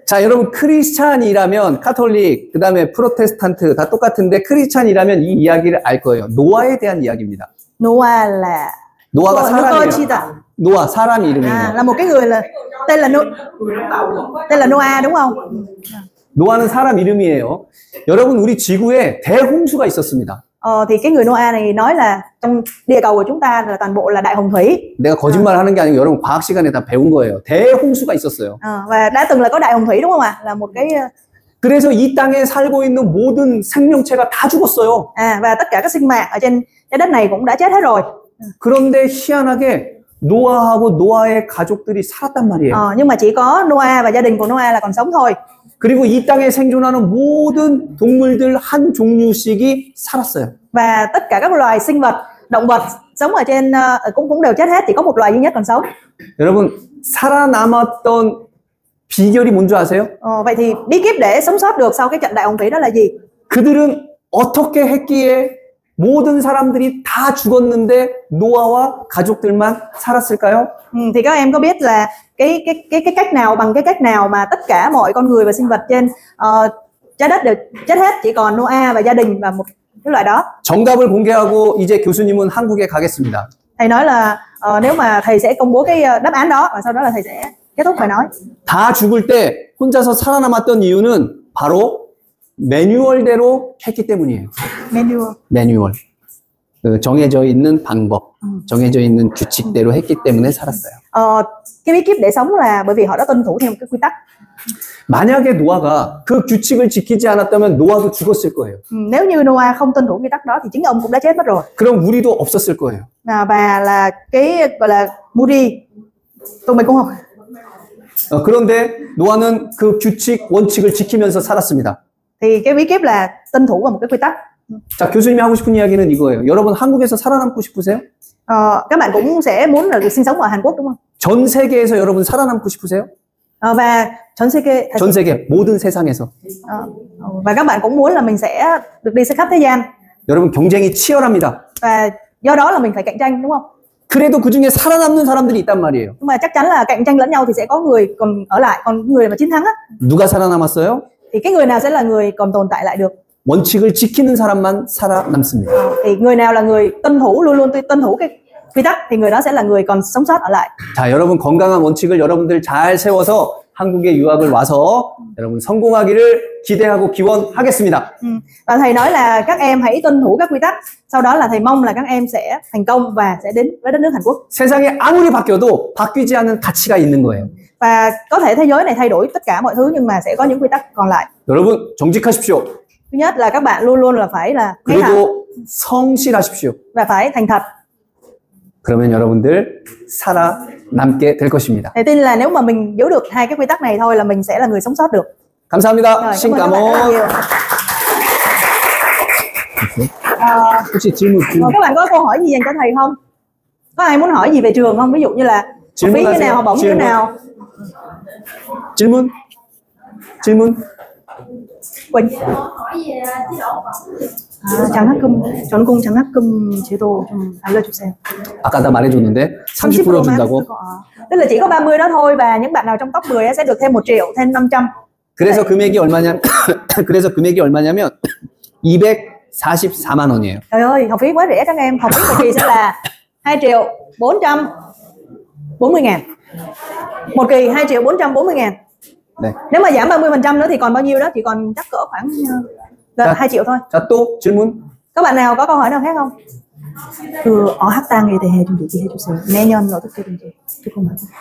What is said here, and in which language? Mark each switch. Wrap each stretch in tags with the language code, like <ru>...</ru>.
<ko>자, 여러분 크리스찬이라면 카톨릭, 그다음에 프로테스탄트 다 똑같은데 크리스찬이라면 이 이야기를 알 거예요. 노아에 대한 이야기입니다. 노아가 사람이에요. 노아 사람 이름이에요.</ko> <vi>Là một cái người là tên là Noah đúng không?</vi> <ko>노아는 사람 이름이에요. 여러분 우리 지구에 대홍수가 있었습니다.</ko> <vi>Thì cái người Noah này nói là trong địa cầu của chúng ta là toàn bộ là đại hồng thủy.</vi> <ko>내가 거짓말하는 게 아니고 여러분 과학 시간에 다 배운 거예요. 대홍수가 있었어요.</ko> <vi>Và đã từng là có đại hồng thủy đúng không ạ? Là một cái</vi> <ko>그래서 이 땅에 살고 있는 모든 생명체가 다 죽었어요.</ko> <vi>Và tất cả các sinh mạng ở trên trái đất này cũng đã chết hết rồi.</vi> <ko>그런데 희한하게 노아하고 노아의 가족들이 살았단 말이에요.</ko> <vi>Nhưng mà chỉ có Noah và gia đình của Noah là còn sống thôi.</vi> <ko>그리고 이 땅에 생존하는 모든 동물들 한 종류씩이 살았어요.</ko> <vi>Và tất cả các loài sinh vật, động vật sống ở trên cũng đều chết hết, chỉ có một loài duy nhất còn sống.</vi> <ko>여러분, 살아남았던 비결이 뭔지 아세요?</ko> <vi>Vậy thì bí kíp để sống sót được sau cái trận đại hồng thủy đó là gì?</vi> <ko>그들은 어떻게 했기에 모든 사람들이 다 죽었는데 노아와 가족들만 살았을까요?</ko> <vi>Thì các em có biết là cái cách nào, bằng cái cách nào mà tất cả mọi con người và sinh vật trên trái đất đều chết hết, chỉ còn Noah và gia đình và một cái loại đó.</vi> <ko>정답을 공개하고 이제 교수님은 한국에 가겠습니다.</ko> <vi>Thầy nói là nếu mà thầy sẽ công bố cái đáp án đó và sau đó là thầy sẽ kết thúc bài nói.</vi> <ko>다 죽을 때 혼자서 살아남았던 이유는 바로 매뉴얼대로 했기 때문이에요. 매뉴얼. 그 정해져 있는 방법, 정해져 있는 규칙대로 했기 때문에 살았어요.</ko> <vi>Cái bí kíp để sống là bởi vì họ đã tuân thủ theo một cái quy tắc.</vi> <ko>만약에 노아가 그 규칙을 지키지 않았다면 노아도 죽었을 거예요.</ko> <vi>Nếu như Noah không tuân thủ quy tắc đó thì chính ông cũng đã chết mất rồi.</vi> <ko>그럼 우리도 없었을 거예요.</ko> <vi>Và là cái gọi là Moody, tụi mình cũng không.</vi> <ko>그런데 노아는 그 규칙, 원칙을 지키면서 살았습니다.</ko> <vi>Thì cái bí kíp là tuân thủ vào một cái quy tắc.</vi> <ko>자, 교수님이 하고 싶은 이야기는 이거예요. 여러분 한국에서 살아남고 싶으세요?</ko> <vi>Các bạn cũng sẽ muốn là được sinh sống ở Hàn Quốc đúng không?</vi> <ko>전 세계에서 여러분 살아남고 싶으세요? Và 전 세계 전 세계 모든 세상에서.</ko> <vi>và các bạn cũng muốn là mình sẽ được đi khắp thế gian.</vi> <ko>여러분 경쟁이 치열합니다.</ko> <vi>Và do đó là mình phải cạnh tranh đúng không?</vi> <ko>그래도 그 중에 살아남는 사람들이 있단 말이에요.</ko> <vi>Nhưng mà chắc chắn là cạnh tranh lẫn nhau thì sẽ có người còn ở lại, còn người mà chiến thắng á.</vi> <ko>누가 살아남았어요?</ko> <vi>Thì cái người nào sẽ là người còn tồn tại lại được?</vi> <ko>원칙을 지키는 사람만 살아남습니다.</ko> <vi>Thì người nào là người tuân thủ, luôn luôn tuân thủ cái quy tắc thì người đó sẽ là người còn sống sót ở lại.</vi> <ko>자, 여러분 건강한 원칙을 여러분들 잘 세워서 한국에 유학을 와서 여러분 성공하기를 기대하고 기원하겠습니다.</ko> <vi>Và thầy nói là các em hãy tuân thủ các quy tắc. Sau đó là thầy mong là các em sẽ thành công và sẽ đến với đất nước Hàn Quốc.</vi> <ko>세상이 아무리 바뀌어도 바뀌지 않는 가치가 있는 거예요.</ko> <vi>Và có thể thế giới này thay đổi tất cả mọi thứ nhưng mà sẽ có những quy tắc còn lại.</vi> <ko>여러분 정직하십시오.</ko> <vi>Thứ nhất là các bạn luôn luôn là phải là</vi> <ko>그리고 성실하십시오.</ko> <vi>và phải thành thật.</vi> <ko>그러면 여러분들 살아남게 될 것입니다.</ko> <vi>Thầy tin là nếu mà mình giữ được hai cái quy tắc này thôi là mình sẽ là người sống sót được.</vi> <ko>감사합니다.</ko> <vi>Rồi, Xin cảm cảm ơn các bạn rất là ơn. nhiều.</vi> <ko>혹시 질문?</ko> <vi>Các bạn có câu hỏi gì dành cho thầy không? Có ai muốn hỏi gì về trường không? Ví dụ như là học phí như nào, học bổng như nào?</vi> <ko>질문? 질문?</ko> <vi>Quỳnh.</vi> <ko>장학금, 전공 장학금 제도 좀 알려주세요. 아까 다 말해줬는데 30% 준다고.</ko> <vi>Tức là chỉ có 30 đó thôi và những bạn nào trong top 10 sẽ được thêm 1 triệu, thêm 500.</vi> <ko>그래서 금액이 얼마냐? 그래서 금액이 얼마냐면 244만 원이에요.</ko> <vi>Trời ơi, học phí quá rẻ các em. Học phí một kỳ sẽ là 2 triệu 440 ngàn. Một kỳ 2 triệu 440 ngàn.</vi> <ko>네.</ko> <vi>Nếu mà giảm 30% nữa thì còn bao nhiêu đó? Chỉ còn chắc cỡ khoảng gần 2 triệu thôi.</vi> <ko>자, 또 질문?</ko> <vi>Các bạn nào có câu hỏi nào khác không?</vi> <ko>그 어학당에 대해 좀 얘기해 주세요. 내년 어떻게 된지 조금만.</ko>